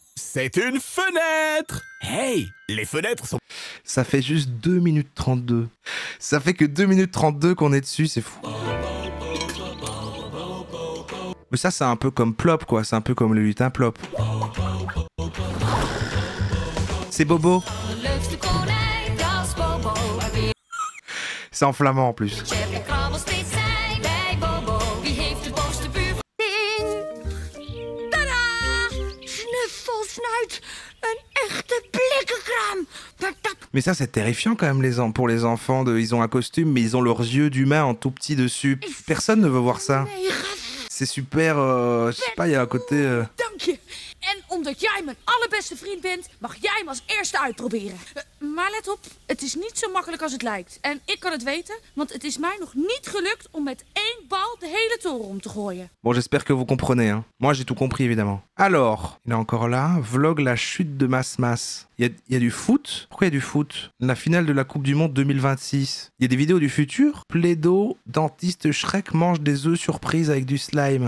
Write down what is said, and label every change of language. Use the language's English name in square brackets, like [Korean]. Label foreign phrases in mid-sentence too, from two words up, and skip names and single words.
[French] C'est une fenêtre! Hey! Les fenêtres sont... Ça fait juste 2 minutes 32. Ça fait que 2 minutes 32 qu'on est dessus, c'est fou. Mais ça, c'est un peu comme Plop, quoi. C'est un peu comme le lutin Plop. C'est Bobo. [Dutch] Leukste konijn, dat is Bobo. [French] C'est en flamand en plus. [Dutch] Chef de krabbel steeds zijn bij Bobo. Wie heeft de bovenste buurvrouw? Tada! Snuffelsnuit! Een echte blikkenkraam! [French] Mais ça, c'est terrifiant quand même pour les enfants. Ils ont un costume, mais ils ont leurs yeux d'humain en tout petit dessus. Personne ne veut voir ça. C'est super... je sais pas, il y a un côté... [Dutch] Dank je. En omdat jij mijn allerbeste vriend bent, mag jij hem als eerste uitproberen. Maar let op, het is niet zo makkelijk als het lijkt. En ik kan het weten, want het is mij nog niet gelukt om met 1 bal de hele toren om te gooien. [French] Bon, j'espère que vous comprenez, hein. Moi, j'ai tout compris, évidemment. Alors, il est encore là. Vlog la chute de Mas. Il y a du foot. Pourquoi il y a du foot? La finale de la Coupe du Monde 2026. Il y a des vidéos du futur. Plaido, dentiste Shrek mange des œufs surprises avec du slime.